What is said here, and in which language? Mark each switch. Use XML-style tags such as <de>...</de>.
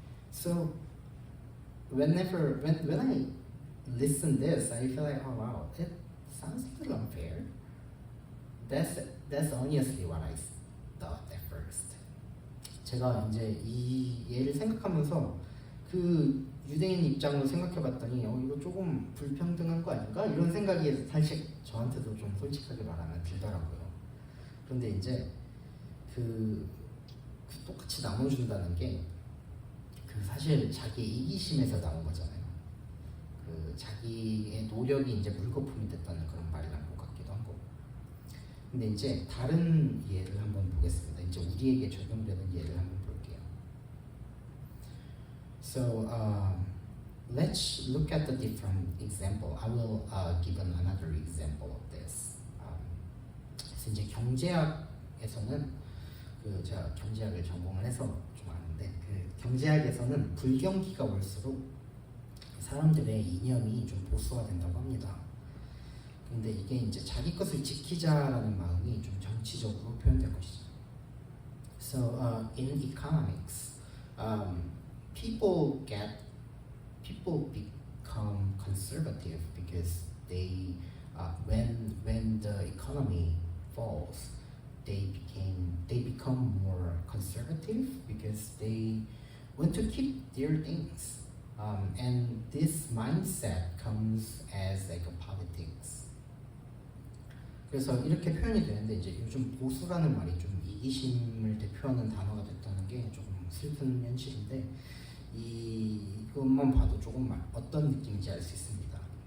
<en>So when I listen this, I feel like, oh wow, it sounds a little unfair. That's honestly what I thought at first.</en> <ko>제가 이제 이 예를 생각하면서 그 유대인 입장으로 생각해봤더니 이거 조금 불평등한 거 아닌가? 이런 생각이 사실 저한테도 좀 솔직하게 말하면 들더라고요. 그런데 이제 그 똑같이 나눠준다는 게 그 사실 자기 이기심에서 나온 거잖아요. 그 자기의 노력이 이제 물거품이 됐다는 그런 말이 나온 것 같기도 하고. 근데 이제 다른 예를 한번 보겠습니다. 이제 우리에게 적용되는 예를 한번 볼게요.</ko> <en>So let's look at the different example. I will give another example of this.</en> <ko>그래서 이제 경제학에서는 그 제가 경제학을 전공을 해서 좀 아는데 그 경제학에서는 불경기가 올수록 사람들의 이념이 좀 보수화된다고 합니다. 근데 이게 이제 자기 것을 지키자라는 마음이 좀 정치적으로 표현될 것이죠.</ko> <en>So in economics, people become conservative because they when the economy falls, they become more conservative because they want to keep their things. And this mindset comes as like a politics.</en> <ko>그래서 이렇게 표현이 되는데 이제 요즘 보수라는 말이 좀 이기심을 대표하는 단어가 됐다는 게 조금 슬픈 현실인데 이것만 봐도 조금 어떤 느낌인지 알 수 있습니다.</ko>